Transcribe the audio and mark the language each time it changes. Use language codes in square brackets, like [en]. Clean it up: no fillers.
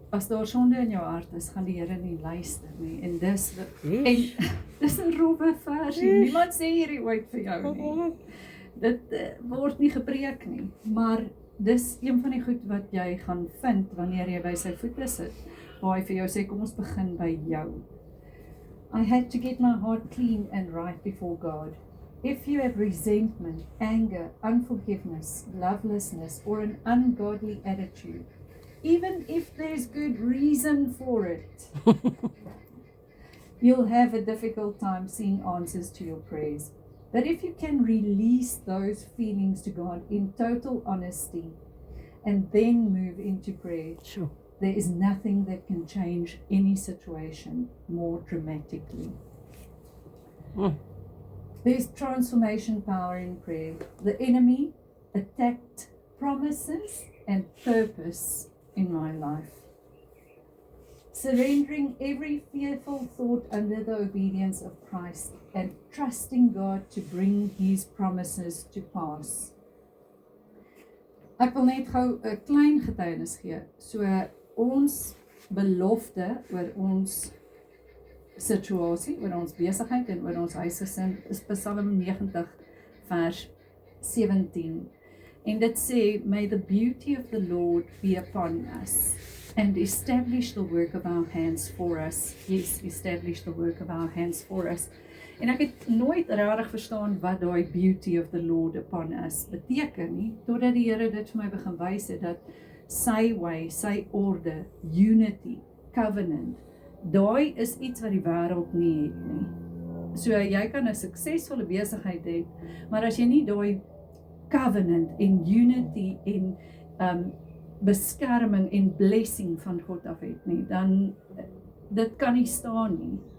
[af] As daar sonde in jou hart is, gaan die Here nie luister nie. En dis 'n rowwe versie. Niemand sê hierdie ooit vir jou nie. Dit word nie gepreek nie, maar dis een van die goed wat jy gaan vind wanneer jy by sy voete sit. Waar hy vir jou sê, kom ons begin by jou. [en] I had to get my heart clean and right before God. If you have resentment, anger, unforgiveness, lovelessness, or an ungodly attitude, even if there's good reason for it, you'll have a difficult time seeing answers to your prayers. But if you can release those feelings to God in total honesty and then move into prayer, Sure. there is nothing that can change any situation more dramatically. There's transformation power in prayer. The enemy attacked promises and purpose in my life. Surrendering every fearful thought under the obedience of Christ and trusting God to bring His promises to pass. [af] Ek wil net gou 'n klein getuienis gee. So ons belofte oor ons situasie, oor ons besigheid en oor ons huisgesin is Psalm 90 vers 17. En dit sê, [en] may the beauty of the Lord be upon us and establish the work of our hands for us. Yes, establish the work of our hands for us. [af] En ek het nooit regtig verstaan wat daai [en] beauty of the Lord upon us [af] beteken nie, totdat die Here dit vir my begin wys het, dat sy way, sy orde, unity, covenant, daai is iets wat die wêreld nie het nie. So jy kan 'n suksesvolle besigheid hê, maar as jy nie daai covenant en unity en beskerming en blessing van God af het nie, dan dit kan nie staan nie.